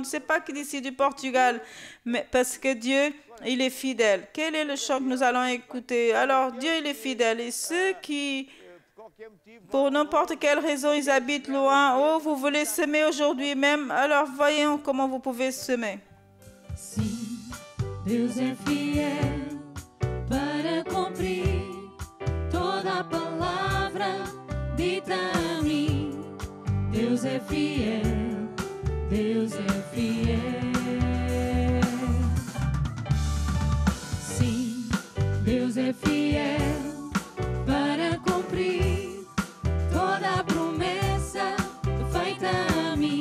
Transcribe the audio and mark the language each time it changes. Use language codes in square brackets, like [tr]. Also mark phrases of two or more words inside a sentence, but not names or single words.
[fr] C'est pas que d'ici du Portugal, mais parce que Dieu, il est fidèle. Quel est le chant que nous allons écouter? Alors, Dieu, il est fidèle. Et ceux qui, pour n'importe quelle raison, ils habitent loin, oh, vous voulez semer aujourd'hui même, alors voyons comment vous pouvez semer. [pt] Sim, Deus é fiel para cumprir toda a palavra dita a mim. Deus é fiel, Deus é fiel. Sim, Deus é fiel para cumprir toda a promessa feita a mim.